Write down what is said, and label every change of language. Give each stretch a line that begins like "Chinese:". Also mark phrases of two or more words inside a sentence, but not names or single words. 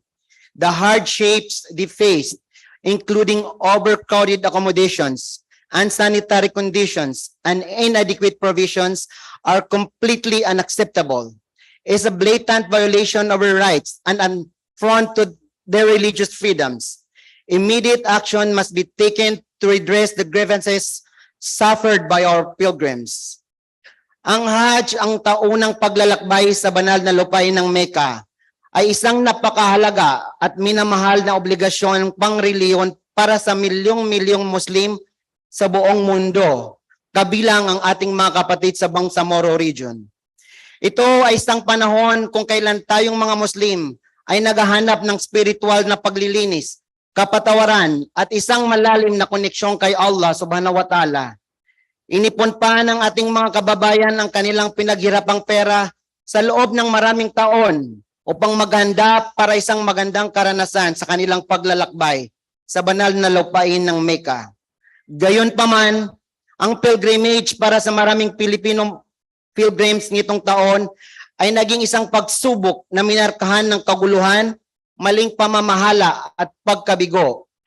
English: The hardships they faced, including overcrowded accommodations, unsanitary conditions, and inadequate provisions, are completely unacceptable. It's a blatant violation of our rights and an affront to their religious freedoms. Immediate action must be taken to redress the grievances suffered by our pilgrims.
Filipino: Ang Hajj, ang taunang paglalakbay sa banal na lupain ng Mecca, ay isang napakahalaga at minamahal na obligasyon ng pangreliyon para sa milyong-milyong Muslim sa buong mundo, kabilang ang ating mga kapatid sa Bangsamoro region. Ito ay isang panahon kung kailan tayong mga Muslim ay naghahanap ng spiritual na paglilinis, kapatawaran, at isang malalim na koneksyon kay Allah
Arabic: سبحانه وتعالى.
Filipino: Inipon pa ng ating mga kababayan ang kanilang pinaghirapang pera sa loob ng maraming taon upang maghanda para isang magandang karanasan sa kanilang paglalakbay sa banal na lupain ng Mecca. Gayunpaman, ang pilgrimage para sa maraming Pilipino pilgrims nitong taon ay naging isang pagsubok na minarkahan ng kaguluhan, maling pamamahala at pagkabigo.